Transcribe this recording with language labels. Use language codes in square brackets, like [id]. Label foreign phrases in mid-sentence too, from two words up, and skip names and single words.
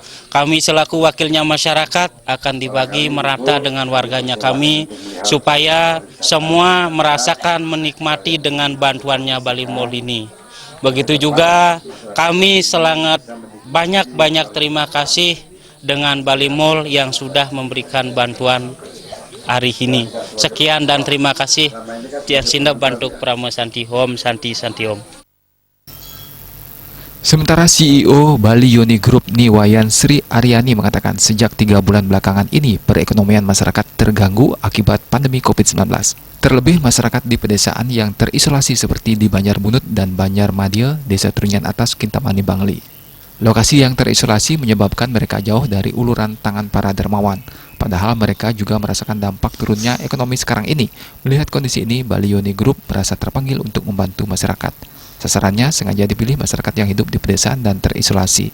[id] Kami selaku wakilnya masyarakat akan dibagi merata dengan warganya kami supaya semua merasakan menikmati dengan bantuannya Bali Mall ini. Begitu juga kami sangat banyak terima kasih dengan Bali Mall yang sudah memberikan bantuan hari ini. Sekian dan terima kasih. Tian Sinda Bantuk Prama Santi Home Santi Om. Sementara CEO Bali Yoni Group Niwayan Sri Aryani mengatakan sejak 3 bulan belakangan ini perekonomian masyarakat terganggu akibat pandemi COVID-19. Terlebih masyarakat di pedesaan yang terisolasi seperti di Banjar Bunut dan Banjar Madio, Desa Trunyan Atas, Kintamani, Bangli. Lokasi yang terisolasi menyebabkan mereka jauh dari uluran tangan para dermawan. Padahal mereka juga merasakan dampak turunnya ekonomi sekarang ini. Melihat kondisi ini, Bali Yoni Group merasa terpanggil untuk membantu masyarakat. Sasarannya sengaja dipilih masyarakat yang hidup di pedesaan dan terisolasi.